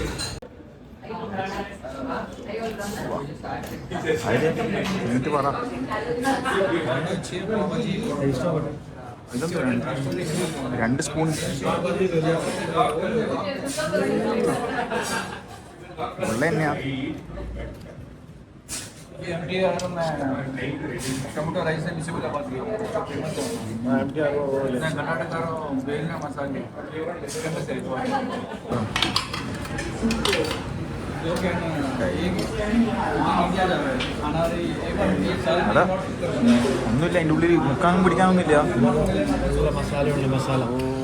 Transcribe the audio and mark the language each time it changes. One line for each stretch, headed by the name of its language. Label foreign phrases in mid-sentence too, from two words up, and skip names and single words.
Malayalam: എന്നിട്ട് പറ. ഇതെന്താ 2 സ്പൂൺ വെള്ളം തന്നെയാ.
Kannada: ಟೊಮೊಟೊ ರೈಸ್ ಬಿಸಿಬೇಳೆಬಾತ್ ಕರ್ನಾಟಕ ಬೇವಿನ ಮಸಾಲೆ
Malayalam: അതാ ഒന്നുമില്ല. അതിൻ്റെ ഉള്ളിൽ മുക്കാനും പിടിക്കാനൊന്നുമില്ല. മസാല